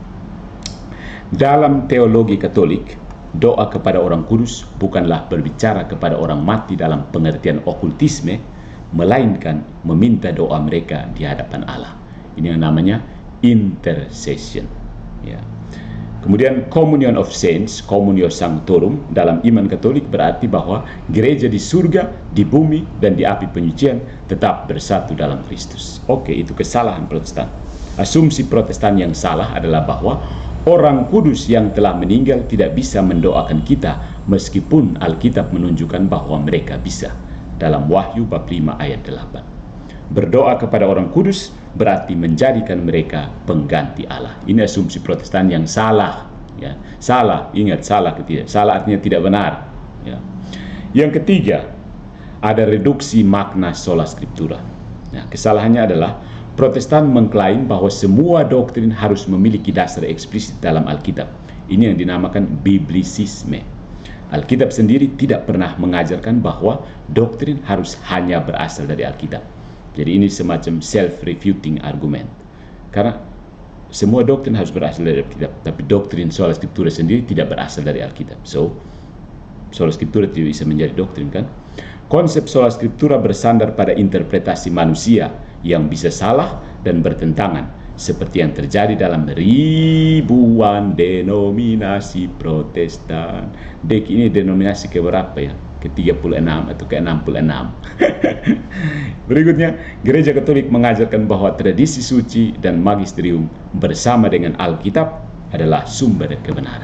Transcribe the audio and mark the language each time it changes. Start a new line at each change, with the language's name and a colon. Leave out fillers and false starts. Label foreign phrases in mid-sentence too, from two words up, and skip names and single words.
Indonesian: Dalam teologi Katolik, doa kepada orang kudus bukanlah berbicara kepada orang mati dalam pengertian okultisme, melainkan meminta doa mereka di hadapan Allah. Ini yang namanya intercession. Ya. Kemudian
English: communion of saints,
Latin: communio sanctorum
Indonesian: dalam iman Katolik berarti bahwa gereja di surga, di bumi, dan di api penyucian tetap bersatu dalam Kristus. Oke, itu kesalahan Protestan. Asumsi Protestan yang salah adalah bahwa orang kudus yang telah meninggal tidak bisa mendoakan kita meskipun Alkitab menunjukkan bahwa mereka bisa. Dalam Wahyu bab 5 ayat 8. Berdoa kepada orang kudus berarti menjadikan mereka pengganti Allah. Ini asumsi Protestan yang salah. Ya. Salah, ingat salah ketiga. Salah artinya tidak benar. Ya. Yang ketiga, ada reduksi makna
Latin: sola scriptura.
Indonesian: Nah, kesalahannya adalah Protestan mengklaim bahwa semua doktrin harus memiliki dasar eksplisit dalam Alkitab. Ini yang dinamakan biblisisme. Alkitab sendiri tidak pernah mengajarkan bahwa doktrin harus hanya berasal dari Alkitab. Jadi ini semacam
English: self-refuting argument.
Indonesian: Karena semua doktrin harus berasal dari Alkitab, tapi doktrin
Latin: sola scriptura
Indonesian: sendiri tidak berasal dari Alkitab. So,
Latin: sola scriptura
Indonesian: tidak bisa menjadi doktrin, kan? Konsep
Latin: sola scriptura
Indonesian: bersandar pada interpretasi manusia yang bisa salah dan bertentangan, seperti yang terjadi dalam ribuan denominasi Protestan. Dek ini denominasi ke berapa ya? Ke-36 atau ke-66. Berikutnya, Gereja Katolik mengajarkan bahwa tradisi suci dan magisterium bersama dengan Alkitab adalah sumber kebenaran.